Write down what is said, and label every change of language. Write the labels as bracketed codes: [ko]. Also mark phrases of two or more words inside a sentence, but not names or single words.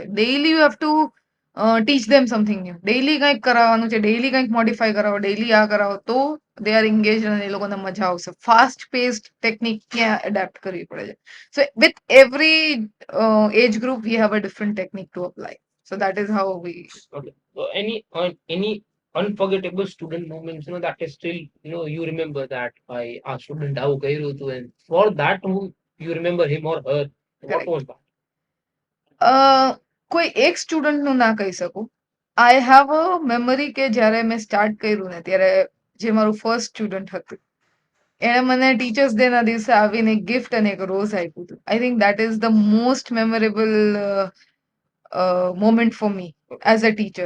[en] daily you have to teach them something new. [gu] ડેઈલી કંઈક કરાવવાનું છે, ડેઈલી કંઈક મોડિફાય કરાવો, ડેઈલી આ કરાવો તો [en] they are engage [gu] અને એ લોકોને મજા આવશે. [en] fast paced technique [gu] ક્યાં એડેપ્ટ કરવી પડે છે. [en] so with every age group we have a different technique to apply. So that is how we. Okay. So any unforgettable student moments, that is still, you remember that by our student [gu] આવું કર્યું હતું, [en] and for that who you remember him or her, what Correct. was that? [gu] કોઈ એક સ્ટુડન્ટનું ના કહી શકું. [en] I have a memory [gu] કે જ્યારે મેં સ્ટાર્ટ કર્યું ને ત્યારે જે મારું [en] first student [gu] હતું એણે મને ટીચર્સ ડે ના દિવસે આવીને એક ગિફ્ટ અને એક રોઝ આપ્યું હતું. [en] I think that is the most memorable moment for me as a teacher.